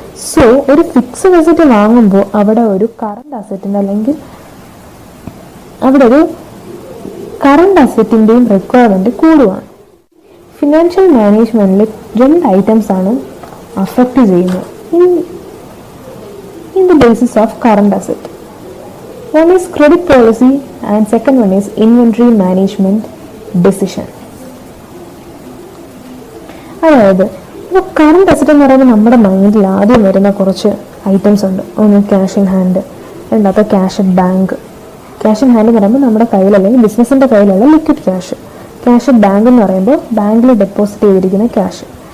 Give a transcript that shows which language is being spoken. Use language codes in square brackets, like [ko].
[ml] So ഒരു fixed asset വാങ്ങുമ്പോൾ അവിടെ ഒരു കറണ്ട് അസറ്റിൻ്റെ അല്ലെങ്കിൽ അവിടെ ഒരു കറണ്ട് അസറ്റിൻ്റെയും റിക്വയർമെൻറ്റ് കൂടുകയാണ്. ഫിനാൻഷ്യൽ മാനേജ്മെൻറ്റിൽ രണ്ട് ഐറ്റംസ് ആണ് അഫക്റ്റ് ചെയ്യുന്നത് [en] In the basis of current asset. One is credit policy and second one is inventory management decision. [ml] അതായത് ഇപ്പോൾ കറണ്ട് അസറ്റ് എന്ന് പറയുമ്പോൾ നമ്മുടെ മൈൻഡിൽ ആദ്യം വരുന്ന കുറച്ച് ഐറ്റംസ് ഉണ്ട്. ഒന്ന് ക്യാഷ് ഇൻ ഹാൻഡ്, രണ്ടാമത്തെ cash at bank. Cash in hand എന്ന് പറയുമ്പോൾ നമ്മുടെ കയ്യിൽ അല്ലെങ്കിൽ ബിസിനസിൻ്റെ കയ്യിലുള്ള liquid cash. Cash at bank എന്ന് പറയുമ്പോൾ ബാങ്കിൽ ഡെപ്പോസിറ്റ് ചെയ്തിരിക്കുന്ന ക്യാഷ്.